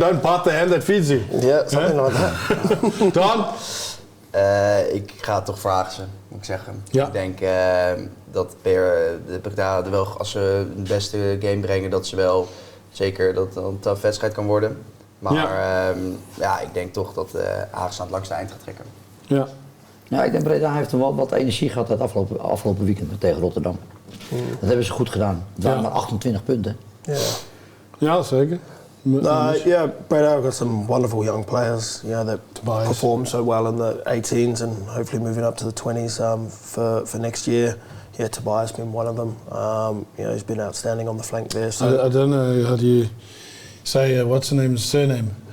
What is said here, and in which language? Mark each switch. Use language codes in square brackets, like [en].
[en] Don't bite the hand that feeds you. Yeah, something like that. Daan? [nl] Ik ga toch voor Haagse, moet ik zeggen. Ja. Ik denk dat de Breda wel, als ze de beste game brengen, dat ze wel zeker dat het een tough wedstrijd kan worden. Maar ik denk toch dat Haagse aan het langste eind gaat trekken. Ja. Ja, ik denk Breda heeft wel wat energie gehad het afgelopen weekend tegen Rotterdam. Dat hebben ze goed gedaan. Het waren maar 28 punten. [en] Yeah. [nl] Ja, zeker. [en] Breda got some wonderful young players, that Tobias. perform so well in the 18s and hopefully moving up to the 20s for next year. Yeah, Tobias has been one of them. He's been outstanding on the flank there. So I don't know how do you say what's the surname?